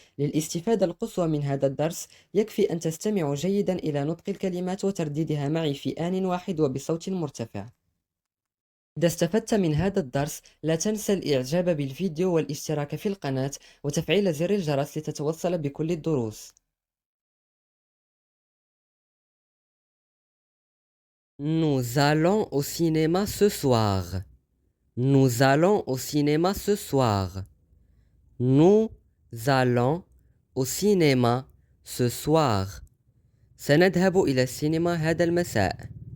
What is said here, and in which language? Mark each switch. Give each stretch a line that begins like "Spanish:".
Arabic: للاستفادة القصوى من هذا الدرس يكفي أن تستمعوا جيدا إلى نطق الكلمات وترديدها معي في آن واحد وبصوت مرتفع. إذا استفدت من هذا الدرس لا تنسى الإعجاب بالفيديو والاشتراك في القناة وتفعيل زر الجرس لتتوصل بكل الدروس.
French: Nous allons au cinéma ce soir. Nous allons au cinéma ce soir. Nous allons au cinéma ce soir.
Arabic: سنذهب إلى السينما هذا المساء.